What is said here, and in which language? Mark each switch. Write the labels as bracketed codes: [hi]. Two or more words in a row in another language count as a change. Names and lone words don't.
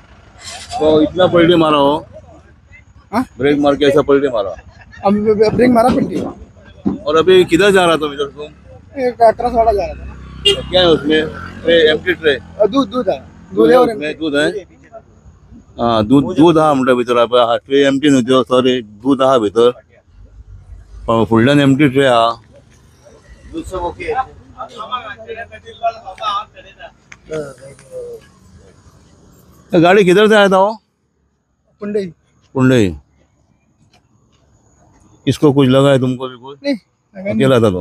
[hi] तो इतना पलटी मारा हो? हाँ? ब्रेक मार के ऐसा पलटी मारा? अब ब्रेक मारा पलटी हुआ। और अभी किधर जा रहा था इधर तुम? एक ट्रक वाला जा रहा था। क्या है उसमें? ट्रे, [en] empty tray? [hi] दूध दूध है, दूध है उसमें? दूध है? हाँ, [kok] दूध हा म्हणटा भितर। हा ट्रे एम्प्टी न्हू, सॉरी, दूध हा भितर, फुडल्यान [en] empty tray [kok] हा। [hi] गाड़ी किधर से आया था वो? पुंडई। पुंडई। किसको कुछ लगा है तुमको भी कुछ? नहीं, अकेला था तुम?